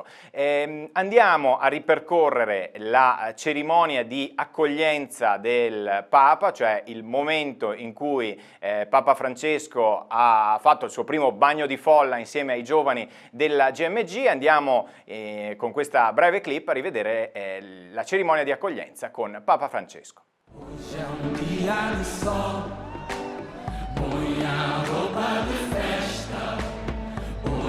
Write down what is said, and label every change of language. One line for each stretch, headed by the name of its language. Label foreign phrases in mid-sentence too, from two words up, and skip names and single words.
Italian: Andiamo a ripercorrere la cerimonia di accoglienza del Papa, cioè il momento in cui Papa Francesco ha fatto il suo primo bagno di folla insieme ai giovani della GMG. Andiamo con questa breve clip a rivedere la cerimonia di accoglienza con Papa Francesco.
Portuguese: Hoje é dia de sol, põe a roupa de festa.